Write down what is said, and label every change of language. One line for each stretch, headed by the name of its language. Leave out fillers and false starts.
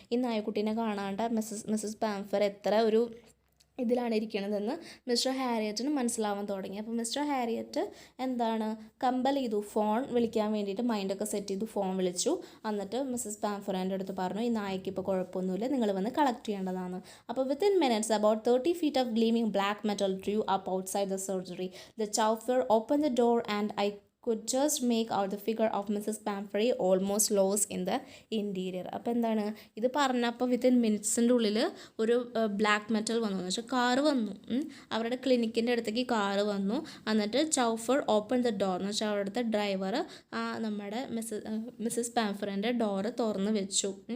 Malayalam: ഈ നായക്കുട്ടീനെ കാണാണ്ട് മിസ്സസ് പാംഫർ എത്ര ഒരു ഇതിലാണ് ഇരിക്കണതെന്ന് മിസ്റ്റർ ഹാരിയറ്റിന് മനസ്സിലാവാൻ തുടങ്ങി. അപ്പോൾ മിസ്റ്റർ ഹാരിയറ്റ് എന്താണ്, കമ്പൽ ചെയ്തു, ഫോൺ വിളിക്കാൻ വേണ്ടിയിട്ട് മൈൻഡൊക്കെ സെറ്റ് ചെയ്തു, ഫോൺ വിളിച്ചു. എന്നിട്ട് മിസ്സസ് പാംഫറിൻ്റെ അടുത്ത് പറഞ്ഞു, ഈ നായ്ക്ക് ഇപ്പോൾ കുഴപ്പമൊന്നുമില്ല, നിങ്ങൾ വന്ന് കളക്ട് ചെയ്യേണ്ടതാണ്.
English: അപ്പോൾ within minutes about 30 feet of gleaming black metal drew up outside the surgery. The chauffeur opened the door and I could just make out the figure of Mrs. Pumphrey almost lost in the interior.
Malayalam: അപ്പോൾ എന്താണ്, ഇത് പറഞ്ഞപ്പോൾ within മിനിറ്റ്സിൻ്റെ ഉള്ളിൽ ഒരു black metal വന്നു, എന്ന് വെച്ചാൽ car വന്നു. അവരുടെ ക്ലിനിക്കിൻ്റെ അടുത്തേക്ക് കാറ് വന്നു. എന്നിട്ട്
English: chauffeur open the door,
Malayalam: എന്ന് വെച്ചാൽ അവിടുത്തെ ഡ്രൈവർ നമ്മുടെ മിസ്സസ് പാംഫറിൻ്റെ ഡോറ് തുറന്ന് വെച്ചു.